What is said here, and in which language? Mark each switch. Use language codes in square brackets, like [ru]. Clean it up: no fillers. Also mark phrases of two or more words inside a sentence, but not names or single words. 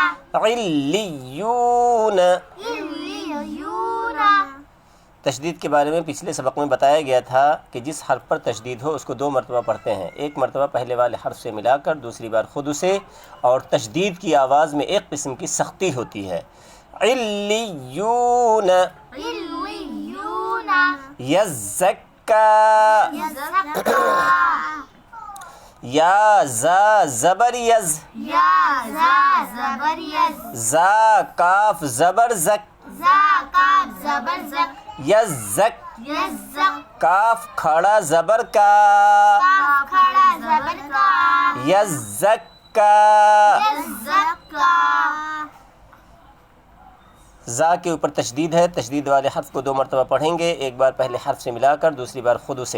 [ur] علیون۔ علیون۔ تشدید کے بارے میں پچھلے سبق میں بتایا گیا تھا کہ جس حرف پر تشدید ہو اس کو دو مرتبہ پڑھتے ہیں، ایک مرتبہ پہلے والے حرف سے ملا کر، دوسری بار خود اسے، اور تشدید کی آواز میں ایک قسم کی سختی ہوتی ہے۔ علیون، علیون، یزکا، یزکا، یا زا زبر یز، یا زا زبر یز، زا کاف زبر زک، زا کاف زبر زک، یزک، یزک، کاف کھڑا زبر کا، کاف کھڑا زبر کا، یزکا۔ یزکا۔ زا کے اوپر تشدید ہے، تشدید والے حرف کو دو مرتبہ پڑھیں گے، ایک بار پہلے حرف سے ملا کر، دوسری بار خود اسے۔